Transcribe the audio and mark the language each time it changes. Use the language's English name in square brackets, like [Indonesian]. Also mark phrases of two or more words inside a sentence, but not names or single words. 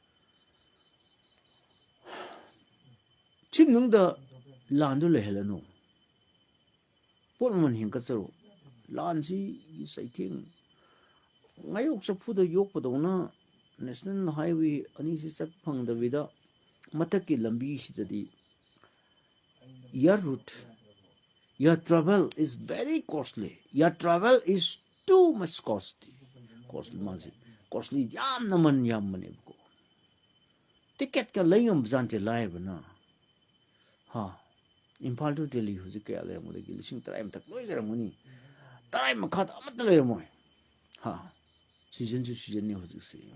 [Manipuri] ꯁꯤ ꯃꯅꯨꯡꯗ ꯂꯥꯟꯗꯨ ꯂꯩꯍꯜꯂꯅꯨ ꯄꯣꯠ ꯃꯃꯜ ꯍꯦꯟꯒꯠꯆꯔꯨ ꯂꯥꯟꯁꯤꯒꯤ ꯆꯩꯊꯦꯡ ꯉꯥꯌꯣꯛ ꯆꯐꯨꯗ ꯌꯣꯛꯄꯗꯧꯅ ꯅꯦꯁꯅꯦꯜ ꯍꯥꯏꯋꯦ ꯑꯅꯤꯁꯤ ꯆꯠꯄ ꯐꯪꯗꯕꯤꯗ ꯃꯊꯛꯀꯤ ꯂꯝꯕꯤꯁꯤꯗꯗꯤ ꯏꯌꯔ ꯔꯨꯠ [English] your travel is very costly your travel is too much [Manipuri] costly ꯌꯥꯝꯅ ꯃꯟ ꯌꯥꯝꯕꯅꯦꯕꯀꯣ ꯇꯤꯀꯦꯠꯀ ꯂꯩ ꯉꯝꯕꯖꯥꯠꯅꯠꯇꯦ ꯂꯥꯏꯔꯕꯅ ꯏꯝꯐꯥꯜ ꯇꯨ ꯗꯦꯜꯂꯤ ꯍꯧꯖꯤꯛ ꯀꯌꯥ ꯂꯩꯔꯝꯒꯗꯒꯦ 10,000 ꯃꯊꯛ ꯂꯣꯏ ꯂꯩꯔꯝꯒꯅꯤ 10 ꯃꯈꯥꯗ ꯑꯃꯠꯇ ꯂꯩꯔꯝꯃꯣꯏ ꯁꯤꯖꯟꯁꯨ ꯁꯤꯖꯟꯅꯤ ꯍꯧꯖꯤꯛꯁꯦ